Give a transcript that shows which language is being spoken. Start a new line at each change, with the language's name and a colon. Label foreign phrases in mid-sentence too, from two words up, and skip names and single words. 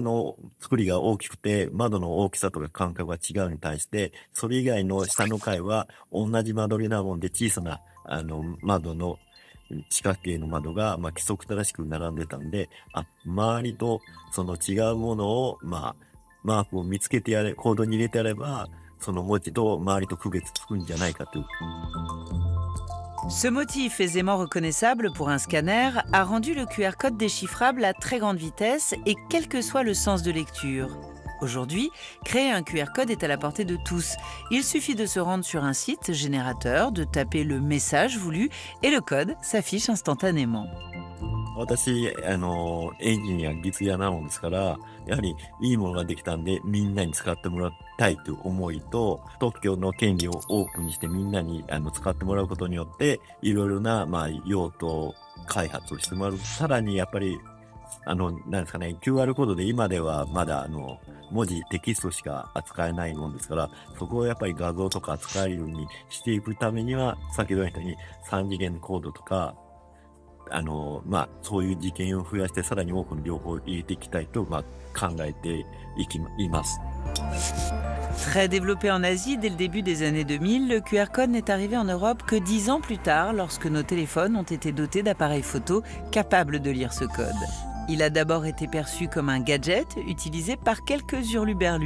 Japanese: の作りが大きくて、窓の大きさとか間隔が違うに対して、それ以外の下の階は同じ間取りなもんで小さな窓の四角形の窓が規則正しく並んでたんで、周りと違うものをマークを見つけてコードに入れてやれば、その文字と周りと区別つくんじゃないかという。
French: Ce motif aisément reconnaissable pour un scanner a rendu le QR code déchiffrable à très grande vitesse et quel que soit le sens de lecture. Aujourd'hui, créer un QR code est à la portée de tous. Il suffit de se rendre sur un site générateur, de taper le message voulu et le code s'affiche instantanément.
Japanese: 私、エンジニア、技術屋なのですから、やはりいいものができたんで、みんなに使ってもらいたいという思いと、特許の権利をオープンにしてみんなに使ってもらうことによって、いろいろな、用途開発をしてもらう。さらにやっぱり、なんですかね、QR コードで今ではまだ文字、テキストしか扱えないもんですから、そこをやっぱり画像とか扱えるようにしていくためには、先ほど言ったように3次元のコードとか、そういう事件を増やして、さらに多くの情報を入れていきたいと、考えています。
French: Très développé en Asie dès le début des années 2000, le QR code n'est arrivé en Europe que 10 ans plus tard, lorsque nos téléphones ont été dotés d'appareils photo capables de lire ce code. Il a d'abord été perçu comme un gadget utilisé par quelques hurluberlus.